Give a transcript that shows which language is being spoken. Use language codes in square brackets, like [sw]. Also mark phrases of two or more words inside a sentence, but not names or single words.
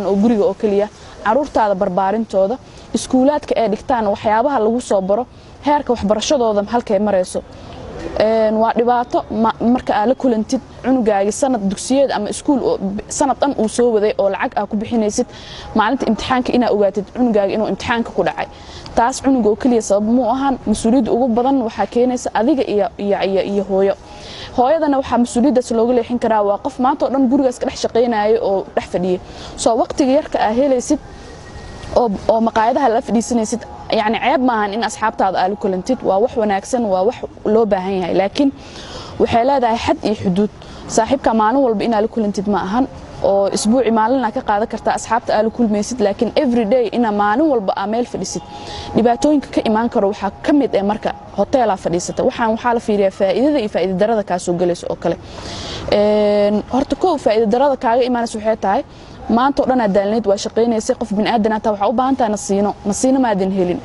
[so] oo guriga oo kaliya caruurtaada barbaarintooda iskuulaadka ee dhigtaan waxyaabaha lagu soo baro heerka waxbarashadooda halkay marayso waa dhibaato marka aad la kulantid cunugaagi sanad dugsiyeed ama iskuul sanad dhan uu soo waday oo lacag aad ku bixinaysid maalinta imtixaanka inaad ogaatid cunugaagi inuu imtixaanka ku dhacay taas cunuga oo kaliya sabab mu ahan mas'uuliyadda ugu badan waxa keenaysa adiga iyo hooyadana waxa mas'uuliyaddaas looga leexin karaa waa qof maanta oo dhan gurigaas ka dhex shaqeynaayo oo dhex fadhiya soo waqtiga yarka aad helaysid oo maqaayadaha la fadhiisanaysid [ar] يعني عيب [so] maahan in asxaabtaada aad kulantid waa wax wanaagsan waa wax loo baahan yahay laakiin waxay leedahay xad iyo xuduud saaxiibka maalin walba in aad kulantid ma ahan oo isbuuci maalina ka qaadan kartaa asxaabta aad kulmaysid laakiin [en] every day [so] ina maalin walba meel fadhisid dhibaatooyinka ka imaan karo waxa kamid ah marka hotel fadhiisata waxa la fiiriyaa faa'iidada iyo faa'iido darada ka soo galayso oo kale horta koo faa'iido darada kaaga imaanayso waxay tahay maanta oo dhan aad daalneed waa shaqeynaysa qof bin aadan ah waxa u baahan tahay nasiino maadan helin